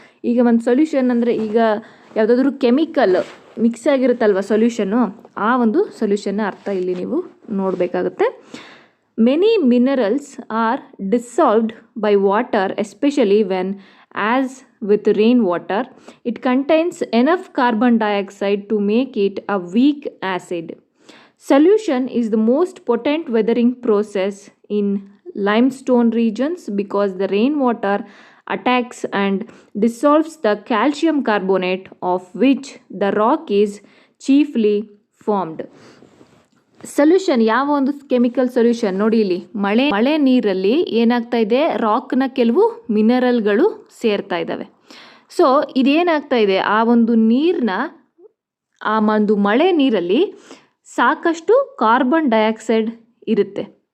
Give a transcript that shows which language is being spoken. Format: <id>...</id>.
<kn>ಈಗ ಒಂದು ಸೊಲ್ಯೂಷನ್ ಅಂದರೆ, ಈಗ ಯಾವುದಾದ್ರೂ ಕೆಮಿಕಲ್ ಮಿಕ್ಸ್ ಆಗಿರುತ್ತಲ್ವ ಸೊಲ್ಯೂಷನ್ನು, ಆ ಒಂದು ಸೊಲ್ಯೂಷನ್ನ ಅರ್ಥ ಇಲ್ಲಿ ನೀವು ನೋಡಬೇಕಾಗುತ್ತೆ.</kn> <en>Many minerals are dissolved by water, especially when as with rainwater, it contains enough carbon dioxide to make it a weak acid. Solution is the most potent weathering process in limestone regions because the rainwater attacks and dissolves the calcium carbonate of which the rock is chiefly formed.</en> <kn>Solution, ಯಾವ ಒಂದು chemical solution ನೋಡಿ ಇಲ್ಲಿ, ಮಳೆ ನೀರಲ್ಲಿ ಏನಾಗ್ತಾ ಇದೆ, ರಾಕ್ನ ಕೆಲವು ಮಿನರಲ್ಗಳು ಸೇರ್ತಾ ಇದ್ದಾವೆ. ಸೊ ಇದೇನಾಗ್ತಾ ಇದೆ, ಆ ಒಂದು ನೀರನ್ನ, ಆ ಒಂದು ಮಳೆ ನೀರಲ್ಲಿ ಸಾಕಷ್ಟು ಕಾರ್ಬನ್ ಡೈಆಕ್ಸೈಡ್ ಇರುತ್ತೆ.</kn>